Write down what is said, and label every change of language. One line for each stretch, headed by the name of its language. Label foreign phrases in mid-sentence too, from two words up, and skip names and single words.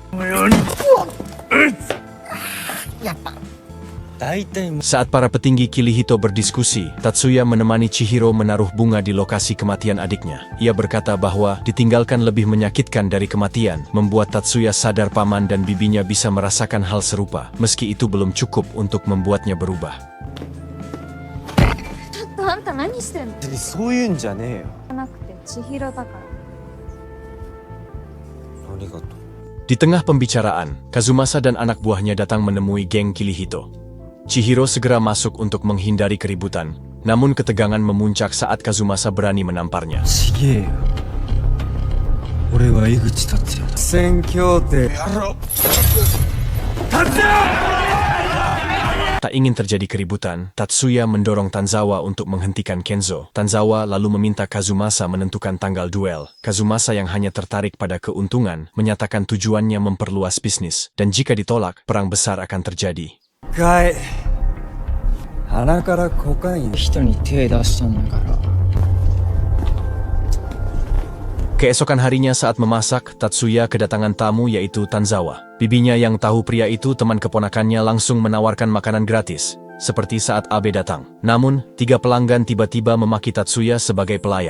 Indonesian: Saat para petinggi Kirihito berdiskusi, Tatsuya menemani Chihiro menaruh bunga di lokasi kematian adiknya. Ia berkata bahwa ditinggalkan lebih menyakitkan dari kematian, membuat Tatsuya sadar paman dan bibinya bisa merasakan hal serupa, meski itu belum cukup untuk membuatnya berubah.
Japanese: あんた何してんの？そういうんじゃねえよ。じゃなくて千尋だから。ありがとう。
Indonesian: Di tengah pembicaraan, Kazumasa dan anak buahnya datang menemui geng Kirihito. Chihiro segera masuk untuk menghindari keributan, namun ketegangan memuncak saat Kazumasa berani menamparnya.
Japanese: ちげえよ。俺は井口達也だ。宣教帝。
Indonesian: Tak ingin terjadi keributan, Tatsuya mendorong Tanzawa untuk menghentikan Kenzo. Tanzawa lalu meminta Kazumasa menentukan tanggal duel. Kazumasa yang hanya tertarik pada keuntungan, menyatakan tujuannya memperluas bisnis, dan jika ditolak, perang besar akan terjadi.
Japanese: 鼻からコカイン。人に手出したんだから。
Indonesian: Keesokan harinya saat memasak, Tatsuya kedatangan tamu yaitu Tanzawa. Bibinya yang tahu pria itu teman keponakannya langsung menawarkan makanan gratis, seperti saat Abe datang. Namun, 3 pelanggan tiba-tiba memaki Tatsuya sebagai pelayan.